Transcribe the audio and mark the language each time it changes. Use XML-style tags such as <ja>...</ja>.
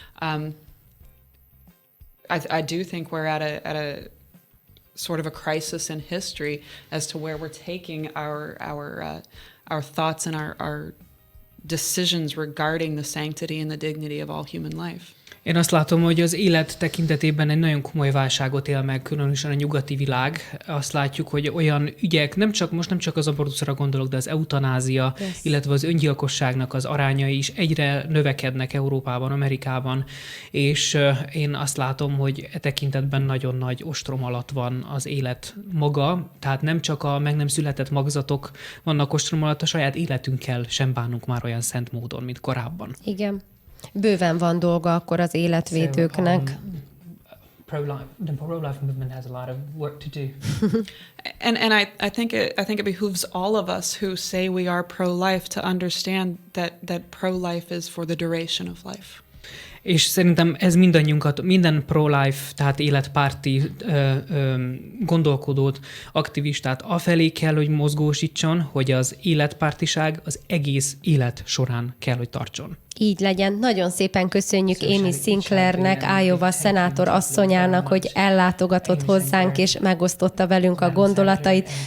<en>I do think we're at a sort of a crisis in history as to where we're taking our thoughts and our decisions regarding the sanctity and the dignity of all human life.</en> <hu>Én azt látom, hogy az élet tekintetében egy nagyon komoly válságot él meg, különösen a nyugati világ. Azt látjuk, hogy olyan ügyek, nem csak az abortuszra gondolok, de az eutanázia, illetve az öngyilkosságnak az arányai is egyre növekednek Európában, Amerikában, és én azt látom, hogy e tekintetben nagyon nagy ostrom alatt van az élet maga, tehát nem csak a meg nem született magzatok vannak ostrom alatt, a saját életünkkel sem bánunk már olyan szent módon, mint korábban. Igen. Bőven van dolga akkor az életvédőknek.</hu> <en>The pro-life movement has a lot of work to do. And I think it behooves all of us who say we are pro-life to understand that pro-life is for the duration of life.</en> <hu>És szerintem ez mindannyiunkat, minden pro-life, tehát életpárti gondolkodót, aktivistát afelé kell, hogy mozgósítson, hogy az életpártiság az egész élet során kell, hogy tartson. Így legyen. Nagyon szépen köszönjük Amy Sinclairnek, Iowa szenátor asszonyának, hogy ellátogatott hozzánk és megosztotta velünk a gondolatait.</hu>